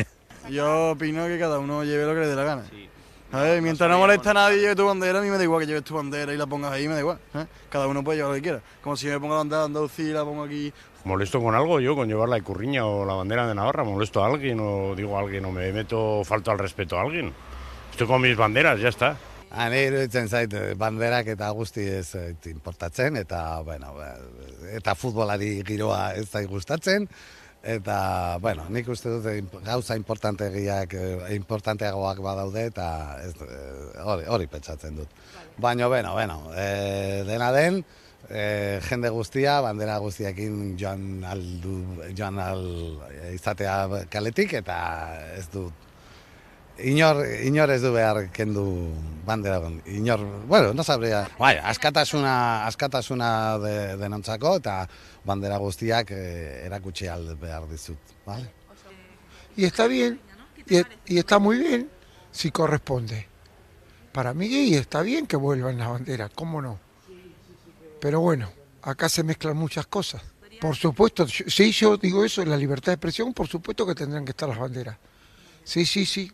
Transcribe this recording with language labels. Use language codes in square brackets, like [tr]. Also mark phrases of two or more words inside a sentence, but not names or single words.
[es] Yo opino que cada uno lleve lo que le dé la gana. A ver, mientras no molesta a nadie lleve tu bandera, a mí me da igual que lleves tu bandera y la pongas ahí, me da igual. Cada uno puede llevar lo que quiera. Como si me pongo la bandera de Andalucía y la pongo aquí. ¿Molesto con algo yo, con llevar la Ikurriña o la bandera de Navarra? ¿Molesto a alguien o digo a alguien o me falto al respeto a alguien? Estoy con mis banderas, ya está. [eu] Ni iruditzen zait, banderak eta guzti ez importatzen, eta, bueno, eta futbolari giroa ez zait gustatzen. Eta, bueno, nik uste dut gauza importanteagoak badaude eta hori pentsatzen dut. Baina, bueno, dena den, jende guztia, bandera guztiakin joan izatea kaletik eta ez dut. Inor ez du behar kendu bandera. [es] Bueno, no sabría. [eu] Bai, askatasuna denontzako eta bandera guztiak erakutsi behar dizut, [es] ¿vale? Y está bien, y está muy bien si corresponde. Para mí y está bien que vuelvan las banderas, ¿cómo no? Pero bueno, acá se mezclan muchas cosas. Por supuesto, si yo digo eso, la libertad de expresión, por supuesto que tendrán que estar las banderas. Sí.